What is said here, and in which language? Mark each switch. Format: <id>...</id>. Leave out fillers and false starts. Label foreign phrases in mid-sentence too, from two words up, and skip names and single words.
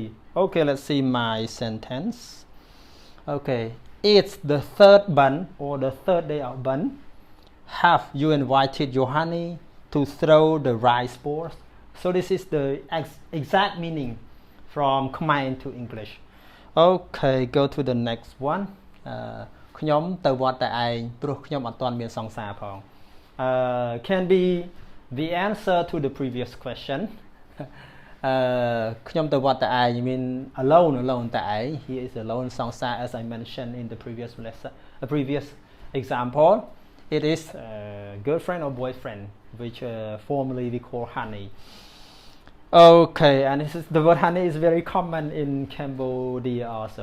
<en>Okay, let's see my sentence. Okay, it's the third bund or the third day of bund. Have you invited your honey to throw the rice balls? So this is the exact meaning from Khmer into English. Okay, go to the next one.</en> <km>ខ្ញុំទៅវត្តតែឯងព្រោះខ្ញុំអត់ទាន់មានសង្សារផង</km> <en>can be the answer to the previous question.</en> <km>ខ្ញុំទៅវត្តតែឯង</km> <en>mean alone តែឯង he is alone សង្សារ as I mentioned in the previous lesson, a previous example. It is girlfriend or boyfriend, which formerly we call honey. Okay, and the word honey is very common in Cambodia also.</en>